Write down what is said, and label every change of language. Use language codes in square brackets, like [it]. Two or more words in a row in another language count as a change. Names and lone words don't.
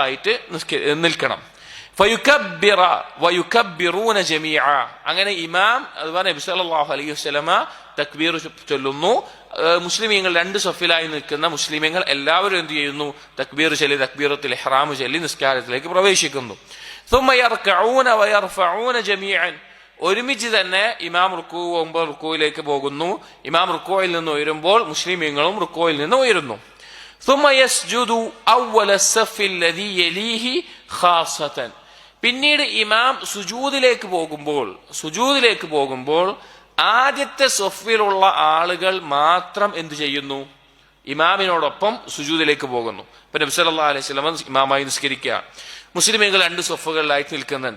[ml] 2 സഫായിട്ട് നിൽക്കണം. [ar] فيكبر ويكبرون جميعا. [ml] അങ്ങനെ ഇമാം അതുപോലെ നബി [ar] صلى الله عليه وسلم [ml] തക്ബീർ ചൊല്ലുന്നു. മുസ്ലിമീങ്ങൾ രണ്ട് സഫിലായി നിൽക്കുന്ന മുസ്ലിമീങ്ങൾ എല്ലാവരും എന്ത് ചെയ്യുന്നു? തക്ബീർ ചൊല്ലി [ar] تكبيرة الإحرام [ml] ചൊല്ലി നിസ്കാരത്തിലേക്ക് പ്രവേശിക്കുന്നു. [ar] ثم يركعون ويرفعون جميعا. [ml] ഒരുമിച്ച് തന്നെ ഇമാം റുക്കൂ പോകുമ്പോൾ റുക്കൂയിലേക്ക് പോകുന്നു. ഇമാം റുക്കൂയിൽ നിന്ന് ഉയരുമ്പോൾ മുസ്ലിമീങ്ങളും റുക്കൂയിൽ നിന്ന് ഉയരുന്നു. [ar] ثم يسجد أول الصف الذي يليه خاصة. [ml] പിന്നീട് ഇമാം സുജൂദിലേക്ക് പോകുമ്പോൾ ആദ്യത്തെ സഫിലുള്ള ആളുകൾ മാത്രം എന്തു ചെയ്യുന്നു? ഇമാമിനോടൊപ്പം സുജൂദിലേക്ക് പോകുന്നു. ഇപ്പൊ നബി [ar] صلى الله عليه وسلم [ml] ഇമാമായി നിസ്കരിക്കുക, മുസ്ലിമീങ്ങൾ രണ്ട് സഫുകളിലായിട്ട് നിൽക്കുന്നുണ്ട്.